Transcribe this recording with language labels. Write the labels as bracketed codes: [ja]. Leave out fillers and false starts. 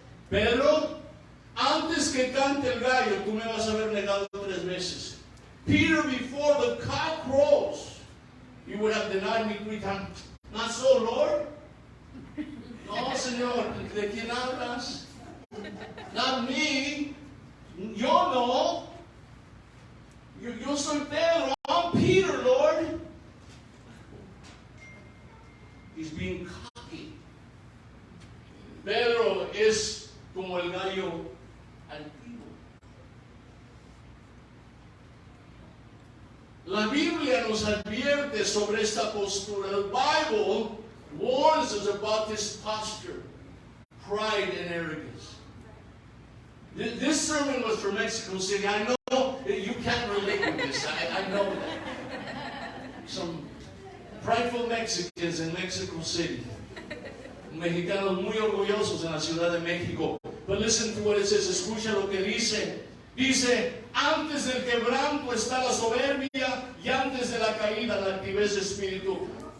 [es] Pedro, antes que cante el gallo, tú me vas a haber negado 3 veces. [en] Peter, before the cock crows, you would have denied me 3 times. Not so, Lord. [es] No, Señor, ¿de quién hablas? [en] Not me. [es] Yo no. Yo soy Pedro. [en] I'm Peter, Lord. He's being cocky. [es] Pedro es como el gallo antiguo. La Biblia nos advierte sobre esta postura. [en] The Bible warns us about this posture, pride and arrogance. This sermon was from Mexico City. I know you can't relate with this. I know that. Some prideful Mexicans in Mexico City. [es] Mexicanos muy orgullosos en la Ciudad de México. [en] But listen to what it says. [es] Escucha lo que dice. Dice, antes del quebranto está la soberbia y antes de la caída la altivez de espíritu.